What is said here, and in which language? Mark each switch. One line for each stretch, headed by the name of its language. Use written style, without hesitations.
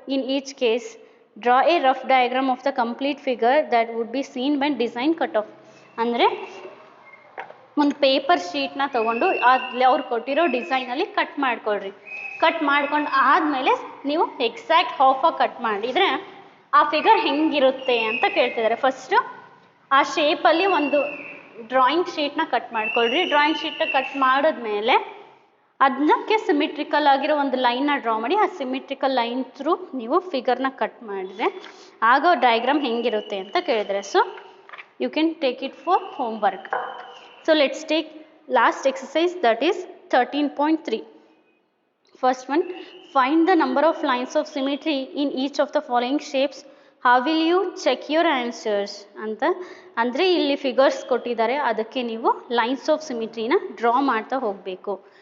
English: In each case draw a rough diagram of the complete figure that would be seen when design cut off.
Kannada: ಅಂದರೆ ಒಂದು paper ಶೀಟ್ನ ತೊಗೊಂಡು ಅಲ್ಲಿ ಅವ್ರು ಕೊಟ್ಟಿರೋ ಡಿಸೈನಲ್ಲಿ cut ಮಾಡ್ಕೊಳ್ರಿ. ಕಟ್ ಮಾಡ್ಕೊಂಡು ಆದಮೇಲೆ ನೀವು ಎಕ್ಸಾಕ್ಟ್ ಹಾಫಾಗಿ ಕಟ್ ಮಾಡಿದರೆ ಆ ಫಿಗರ್ ಹೆಂಗಿರುತ್ತೆ ಅಂತ ಕೇಳ್ತಿದ್ದಾರೆ. ಫಸ್ಟು ಆ ಶೇಪಲ್ಲಿ ಒಂದು ಡ್ರಾಯಿಂಗ್ ಶೀಟ್ನ ಕಟ್ ಮಾಡ್ಕೊಳ್ರಿ. ಡ್ರಾಯಿಂಗ್ ಶೀಟ್ನ ಕಟ್ ಮಾಡಿದ್ಮೇಲೆ ಅದಕ್ಕೆ ಸಿಮಿಟ್ರಿಕಲ್ ಆಗಿರೋ ಒಂದು ಲೈನ್ನ ಡ್ರಾ ಮಾಡಿ ಆ ಸಿಮಿಟ್ರಿಕಲ್ ಲೈನ್ ಥ್ರೂ ನೀವು ಫಿಗರ್ನ ಕಟ್ ಮಾಡಿದರೆ ಆಗ ಡಯಾಗ್ರಾಮ್ ಹೆಂಗಿರುತ್ತೆ ಅಂತ ಕೇಳಿದರೆ.
English: So you can take it for homework. So let's take last exercise, that is 13.3. First one, find the number of lines of symmetry in each of the following shapes. How will you check your answers?
Kannada: ಅಂತ ಅಂದರೆ ಇಲ್ಲಿ figures ಕೊಟ್ಟಿದ್ದಾರೆ, ಅದಕ್ಕೆ ನೀವು lines of ಸಿಮಿಟ್ರಿನ draw ಮಾಡ್ತಾ ಹೋಗಬೇಕು.